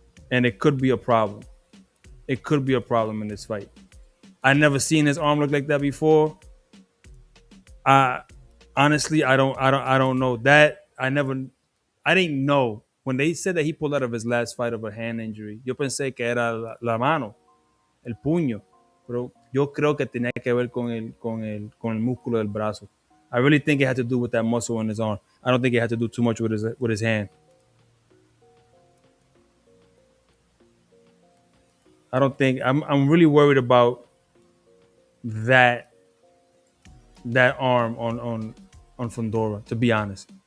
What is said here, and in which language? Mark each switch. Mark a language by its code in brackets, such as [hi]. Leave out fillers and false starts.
[en] And it could be a problem. It could be a problem in this fight. I never seen his arm look like that before. Honestly, I don't know that. I didn't know when they said that he pulled out of his last fight of a hand injury. [es] Yo pensé que era la mano, el puño, pero yo creo que tenía que ver con el músculo del brazo. [en] I really think it had to do with that muscle in his arm. I don't think it had to do too much with his hand. I don't think I'm really worried about that arm on Fundora, to be honest.